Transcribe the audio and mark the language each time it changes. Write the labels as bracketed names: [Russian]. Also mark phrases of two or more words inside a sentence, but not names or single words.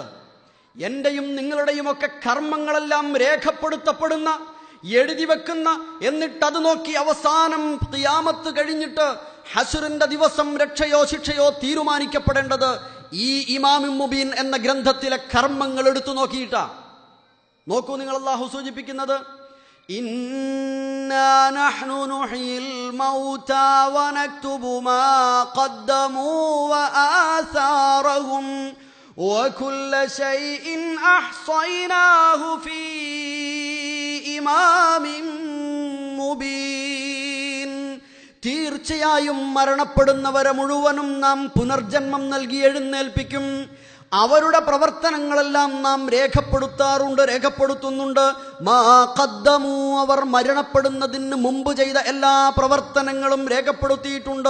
[Malayalam] എന്റെയും നിങ്ങളുടെയും ഒക്കെ കർമ്മങ്ങളെല്ലാം രേഖപ്പെടുത്തപ്പെടുന്ന, എഴുതി വെക്കുന്ന, എന്നിട്ടത് നോക്കി അവസാനം ഖിയാമത്ത് കഴിഞ്ഞിട്ട് ഹശ്റിന്റെ ദിവസം രക്ഷയോ ശിക്ഷയോ തീരുമാനിക്കപ്പെടേണ്ടത് ഈ [Arabic] إمام مبين [Malayalam] എന്ന ഗ്രന്ഥത്തിലെ കർമ്മങ്ങൾ എടുത്തു നോക്കിയിട്ടാ. നോക്കൂ, നിങ്ങൾ അല്ലാഹു സൂചിപ്പിക്കുന്നത് [Arabic] إنا نحن نحيي الموتى ونكتب ما قدموا وآثارهم وكل شيء أحصيناه في إمام مبين. [Malayalam] തീർച്ചയായും മരണപ്പെടുന്നവരെ മുഴുവനും നാം പുനർജന്മം നൽകി എഴുന്നേൽപ്പിക്കും. അവരുടെ പ്രവർത്തനങ്ങളെല്ലാം നാം രേഖപ്പെടുത്തുന്നുണ്ട്. [Arabic] ما قدموا, [Malayalam] അവർ മരണപ്പെടുന്നതിന് മുമ്പ് ചെയ്ത എല്ലാ പ്രവർത്തനങ്ങളും രേഖപ്പെടുത്തിയിട്ടുണ്ട്.